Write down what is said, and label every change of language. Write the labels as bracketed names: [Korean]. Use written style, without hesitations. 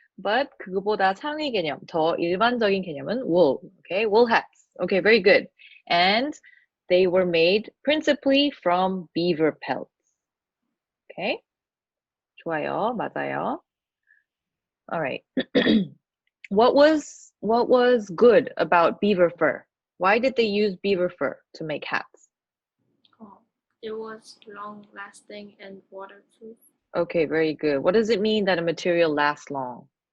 [Korean] But 그거보다 상위 개념, 더 일반적인 개념은 wool. [English] Okay, wool hats. Okay, very good. And they were made principally from beaver pelts. [Korean] Okay, 좋아요, 맞아요. [English] All right. What was good about beaver fur? Why did they use beaver fur to make hats? It was long-lasting and waterproof. Okay, very good. What does it mean that a material lasts long?